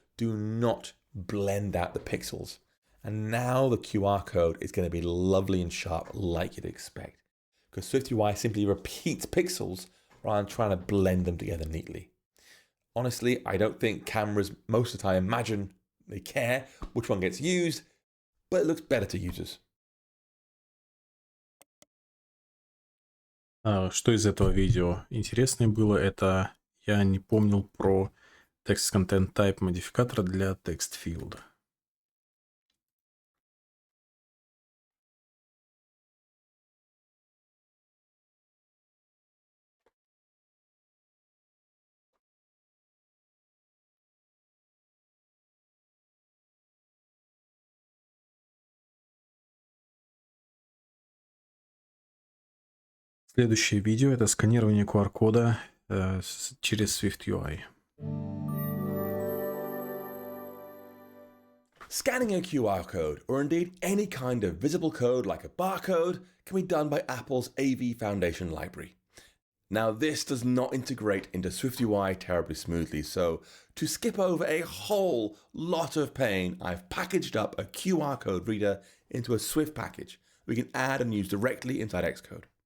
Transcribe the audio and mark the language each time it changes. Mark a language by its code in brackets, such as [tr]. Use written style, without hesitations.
[en] Do not blend out the pixels. And now the QR code is going to be lovely and sharp like you'd expect, because SwiftUI simply repeats pixels rather than trying to blend them together neatly. Honestly, I don't think cameras most of the time imagine they care which one gets used, but it looks better to users. [ru] Что из этого видео интересное было, это я не помнил про text content type модификатора для text field. Следующее видео — это сканирование QR-кода через SwiftUI. [en] Scanning a QR code, or indeed any kind of visible code like a barcode, can be done by Apple's AV Foundation library. Now, this does not integrate into SwiftUI terribly smoothly, so to skip over a whole lot of pain, I've packaged up a QR code reader into a Swift package we can add and use directly inside Xcode.